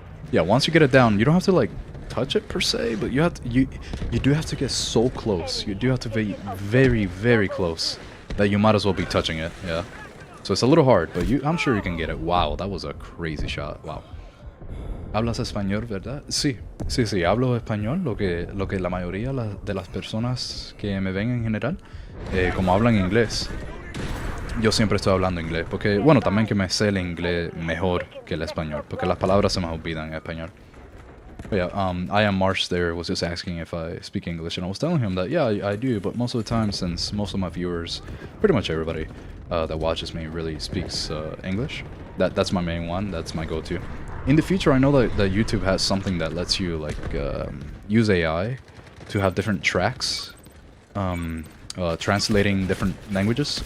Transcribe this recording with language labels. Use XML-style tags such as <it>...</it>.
<en>Yeah, once you get it down, you don't have to like touch it per se, but you have to, you do have to get so close. You do have to be very, very close that you might as well be touching it, yeah. So it's a little hard, but I'm sure you can get it. Wow, that was a crazy shot.</en> <es>Wow. ¿Hablas español, verdad? Sí, hablo español, lo que la mayoría de las personas que me ven en general, como hablan inglés, yo siempre estoy hablando inglés, porque, bueno, también que me sé el inglés mejor que el español, porque las palabras se me olvidan en español.</es> <en>But yeah, I am Marsh there was just asking if I speak English, and I was telling him that, yeah, I do, but most of the time, since most of my viewers, pretty much everybody that watches me really speaks English, that's my main one, that's my go-to. In the future, I know that YouTube has something that lets you, like, use AI to have different tracks, translating different languages.</en>